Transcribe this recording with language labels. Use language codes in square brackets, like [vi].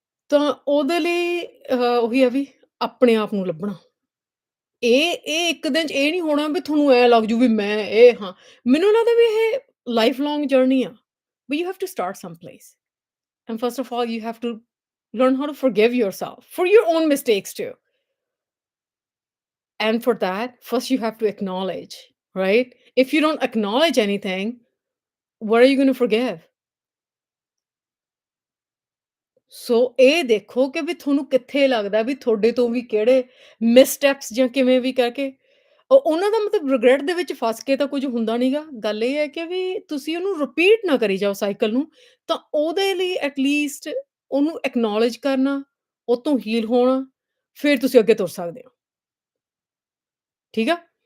[pa] ਤਾਂ ਉਹਦੇ ਲਈ ਉਹੀ ਆ ਵੀ ਆਪਣੇ ਆਪ ਨੂੰ ਲੱਭਣਾ। ਇਹ ਇੱਕ ਦਿਨ 'ਚ ਇਹ ਨਹੀਂ ਹੋਣਾ ਵੀ ਤੁਹਾਨੂੰ ਐਂ ਲੱਗ ਜੂ ਵੀ ਮੈਂ ਇਹ ਹਾਂ। ਮੈਨੂੰ ਲੱਗਦਾ ਵੀ ਇਹ ਲਾਈਫ ਲੌਂਗ ਜਰਨੀ ਆ। [en] But you have to start some place and first of all you have to learn how to forgive yourself for your own mistakes too. And for that, first you have to acknowledge, right? If you don't acknowledge anything, what are you going to forgive? [pa] ਸੋ ਇਹ ਦੇਖੋ ਕਿ ਵੀ ਤੁਹਾਨੂੰ ਕਿੱਥੇ ਲੱਗਦਾ ਵੀ ਤੁਹਾਡੇ ਤੋਂ ਵੀ ਕਿਹੜੇ ਮਿਸਸਟੈਪਸ ਜਾਂ ਕਿਵੇਂ ਵੀ ਕਰਕੇ ਉਹਨਾਂ ਦਾ ਮਤਲਬ ਰਿਗਰੈਟ ਦੇ ਵਿੱਚ ਫਸ ਕੇ ਤਾਂ ਕੁਝ ਹੁੰਦਾ ਨਹੀਂਗਾ। ਗੱਲ ਇਹ ਹੈ ਕਿ ਵੀ ਤੁਸੀਂ ਉਹਨੂੰ ਰਿਪੀਟ ਨਾ ਕਰੀ ਜਾਓ ਸਾਈਕਲ ਨੂੰ, ਤਾਂ ਉਹਦੇ ਲਈ ਐਟਲੀਸਟ ਉਹਨੂੰ ਐਕਨੋਲੇਜ ਕਰਨਾ, ਉਹ ਤੋਂ ਹੀਲ ਹੋਣਾ, ਫਿਰ ਤੁਸੀਂ ਅੱਗੇ ਤੁਰ ਸਕਦੇ ਹੋ। ਠੀਕ ਆ?